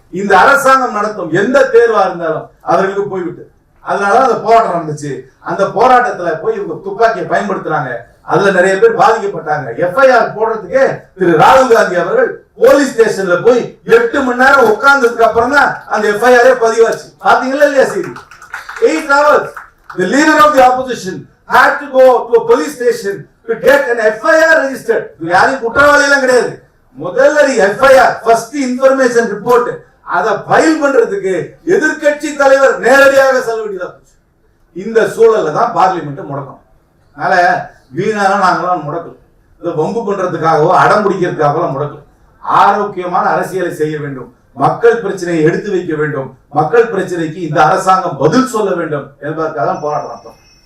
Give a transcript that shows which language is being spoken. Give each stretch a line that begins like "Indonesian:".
Tamil: இந்த அரசாங்கம் நடத்தும் எந்த தேர்வா இருந்தாலும் அவர்களுக்கு போய்விட்டது. அதனாலதான் அந்த போராட்டம் நடந்துச்சு. அந்த போராட்டத்துல போய் இவங்க துப்பாக்கியை பயன்படுத்துறாங்க. அதுல நிறைய பேர் பாதிக்கப்பட்டாங்க. எஃப்ஐஆர் போடுறதுக்கே திரு ராகுல் காந்தி அவர்கள் போலீஸ் ஸ்டேஷன்ல போய் 8 மணி நேரம் உட்கார்ந்ததுக்கு அப்புறம் தான் அந்த எஃப்ஐஆரே பதிவாச்சு. பாத்தீங்களா இல்லையா செய்தி?
English: 8 hours. The leader of the opposition had to go to a police station to get an FIR registered.
Tamil: இது யாரும் குற்றவாளி எல்லாம் கிடையாது. முதல்ல FIR, first information report, அதை ஃபைல் பண்றதுக்கு எதிர்க்கட்சி தலைவர் நேரடியாக செல்ல வேண்டியதா போச்சு. இந்த சூழல்ல தான் பார்லிமெண்ட் முடக்கம். அதனால வீணாக நாங்களாம் முடக்கல. இதை வம்பு பண்றதுக்காகவோ அடம் பிடிக்கிறதுக்காகவோ முடக்கல. ஆரோக்கியமான அரசியலை செய்ய வேண்டும், மக்கள் பிரச்சனையை எடுத்து வைக்க வேண்டும், மக்கள் பிரச்சனைக்கு இந்த அரசாங்கம் பதில் சொல்ல வேண்டும் என்பதற்காக தான் போராட்டம் நடத்தும்.